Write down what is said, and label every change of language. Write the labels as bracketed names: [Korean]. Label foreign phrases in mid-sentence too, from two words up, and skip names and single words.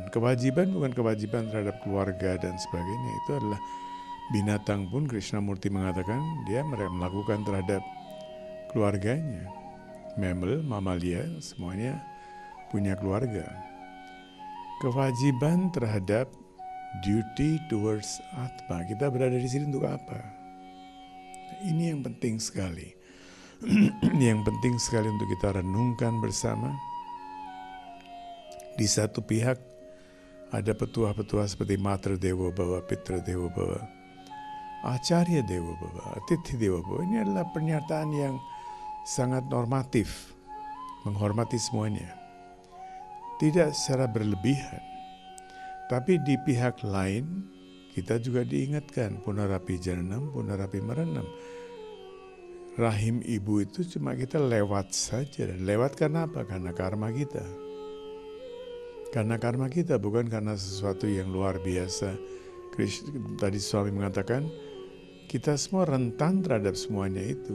[Indonesian] Kewajiban bukan kewajiban terhadap keluarga dan sebagainya. Itu adalah binatang pun Krishnamurti mengatakan dia melakukan terhadap keluarganya. Mammal, mamalia, semuanya punya keluarga. Kewajiban terhadap [English] duty towards Atma. [Indonesian] Kita berada di sini untuk apa? Ini yang penting sekali. Yang penting sekali untuk kita renungkan bersama. Di satu pihak ada petuah-petuah seperti [Sanskrit] Matra Dewa Bhava, Pitra Dewa Bhava, Acharya Dewa Bhava, Atithi Dewa Bhava. [Indonesian] Ini adalah pernyataan yang sangat normatif, menghormati semuanya. Tidak secara berlebihan. Tapi di pihak lain, kita juga diingatkan, [Sanskrit] punarapi jananam, punarapi maranam. [Indonesian] Rahim ibu itu cuma kita lewat saja. Dan lewat karena apa? Karena karma kita. Karena karma kita, bukan karena sesuatu yang luar biasa. Tadi suami mengatakan, kita semua rentan terhadap semuanya itu.